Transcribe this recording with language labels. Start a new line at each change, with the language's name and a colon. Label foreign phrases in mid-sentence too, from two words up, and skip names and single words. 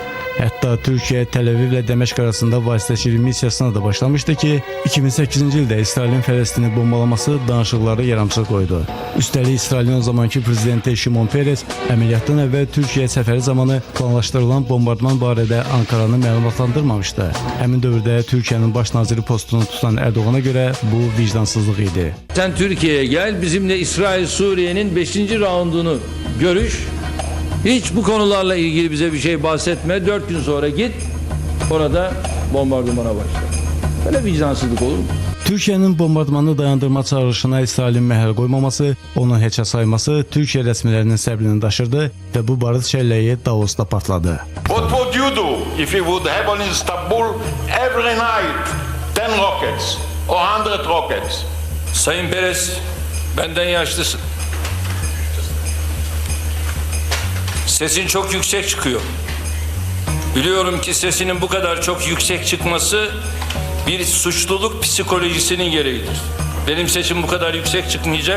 Azerbaijani: Hətta Türkiyə Təl-Əviv ilə Dəməşq arasında vasitəçilik missiyasına da başlamışdı ki, 2008-ci ildə İsrailin Fələstini bombalaması danışıqları yaramsız qoydu. Üstəlik İsrailin o zamanki prezidenti Şimon Peres əməliyyatdan əvvəl Türkiyə səfəri zamanı planlaşdırılan bombardman barədə Ankaranı məlumatlandırmamışdı. Həmin dövrdə Türkiyənin baş naziri postunu tutan Erdoğana görə bu vicdansızlıq idi.
Turkish: Sen Türkiye'ye gel, bizimle İsrail Suriye'nin 5. raundunu görüş. Hiç bu konularla ilgili bize bir şey bahsetme. 4 gün sonra git orada bombardımana başla. Böyle vicdansızlık olur mu?
Azerbaijani: Türkiyənin bombardmanı dayandırma çağrışına İsrailin məhəl qoymaması, onu heçə sayması Türkiyə rəsmilərinin səbrini daşırdı və bu barıt şəlləyi Davosda patladı.
English: What would you do if it would happen in Istanbul every night? 10 rockets or 100 rockets?
Turkish: Sayın Perez, benden yaşlısın. Sesin çok yüksek çıkıyor. Biliyorum ki sesinin bu kadar çok yüksek çıkması bir suçluluk psikolojisinin gereğidir. Benim sesim bu kadar yüksek çıkmayacak.